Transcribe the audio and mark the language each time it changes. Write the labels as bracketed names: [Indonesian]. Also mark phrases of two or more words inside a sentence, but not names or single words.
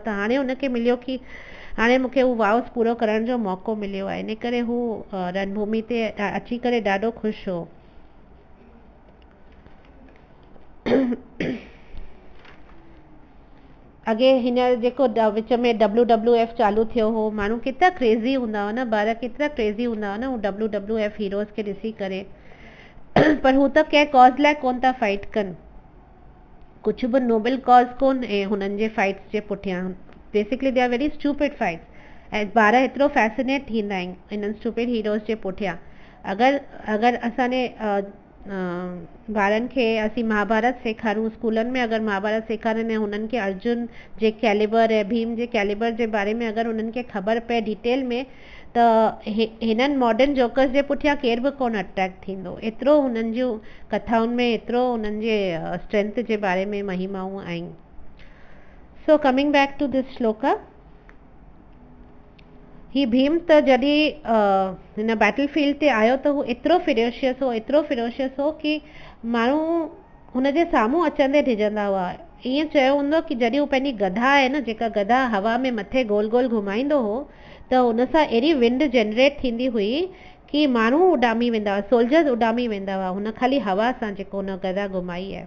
[Sindhi] त हाणे हुनखे मिलियो कि हाणे मूंखे हू वाउस पूरो करण जो मौक़ो मिलियो आहे, इन करे हू रणभूमि ते अची करे ॾाढो ख़ुशि हो। अॻे हिन जेको विच में WWF चालू थियो हो, माण्हू केतिरा क्रेज़ी हूंदा हुआ न, ॿार केतिरा क्रेज़ी हूंदा हुआ न हू WWF हीरोज़ खे ॾिसी करे। पर हू त कंहिं कॉज़ लाइ कोन था फाइट कनि, कुझु बि [English] noble cause [Sindhi] कोन, ऐं हुननि जे फाइट्स जे पुठियां [English] basically they are very stupid fights. [Sindhi] ऐं ॿार एतिरो फैसिनेट थींदा आहिनि इन्हनि [English] stupid heroes [Sindhi] जे पुठियां। अगरि असांजे ॿारनि खे असीं महाभारत सेखारूं स्कूलनि में, अगरि महाभारत सेखारनि ऐं हुननि खे अर्जुन जे कैलिबर ऐं भीम जे कैलिबर जे बारे में अगरि हुननि खे ख़बर पए डिटेल में, त हिननि [English] modern jokers [Sindhi] जे पुठियां केर बि कोन अट्रैक्ट थींदो। एतिरो हुननि जूं कथाउनि में एतिरो हुननि जे स्ट्रेंथ जे बारे में महिमाऊं आहिनि। [English] So coming back to this shloka, [Sindhi] ही भीम त जॾहिं हिन [English] battle field [Sindhi] ते आयो त हू एतिरो फिरोशियस हो कि माण्हू हुनजे साम्हूं अचंदे डिॼंदा हुआ। ईअं चयो हूंदो कि जॾहिं हू पंहिंजी गधा आहे न, जेका गधा हवा में मथे गोल गोल घुमाईंदो हो, त हुन सां अहिड़ी [English] wind generate [Sindhi] थींदी हुई कि माण्हू उॾामी वेंदा हुआ, सोल्जर्स उॾामी वेंदा हुआ हुन ख़ाली हवा सां जेको हुन गधा घुमाई आहे।